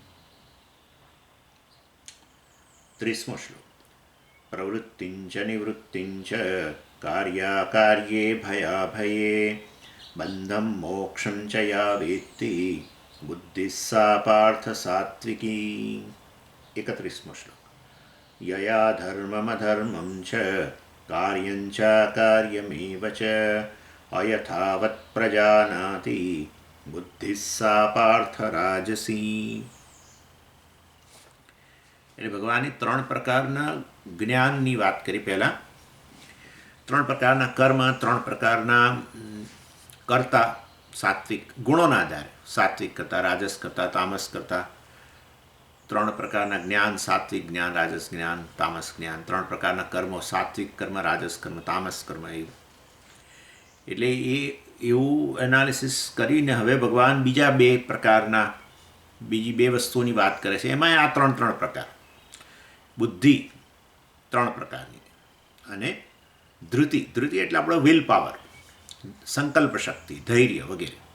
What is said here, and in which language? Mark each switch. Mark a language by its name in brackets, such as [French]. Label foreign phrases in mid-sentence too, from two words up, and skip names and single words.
[Sanskrit] 30 श्लोक प्रवृत्तिञ्च निवृत्तिञ्च कार्याकार्ये भयाभये बन्धं मोक्षं च या वेत्ति बुद्धिः सा पार्थ सात्विकी 31 श्लोक यया धर्ममधर्मं च कार्यं च कार्यमेव च अयथावत् प्रजानाति बुद्धिः सा पार्थ राजसी। [Gujarati] એટલે ભગવાને 3 પ્રકારના જ્ઞાનની વાત કરી પહેલાં 3 પ્રકારના કર્મ 3 પ્રકારના કર્તા સાત્વિક ગુણોના આધારે સાત્વિક કરતા રાજસ કરતા તામસ કરતા 3 પ્રકારના જ્ઞાન સાત્વિક જ્ઞાન રાજસ જ્ઞાન તામસ જ્ઞાન 3 પ્રકારના કર્મો સાત્વિક કર્મ રાજસ કર્મ તામસ કર્મ એટલે એવું એનાલિસિસ કરીને હવે ભગવાન બીજા 2 પ્રકારના બીજી 2 વસ્તુઓની વાત કરે છે એમાં આ 3 પ્રકાર બુદ્ધિ 3 પ્રકારની અને ધૃતિ ધૃતિ એટલે આપણો [English] will power [Gujarati] સંકલ્પ શક્તિ ધૈર્ય વગેરે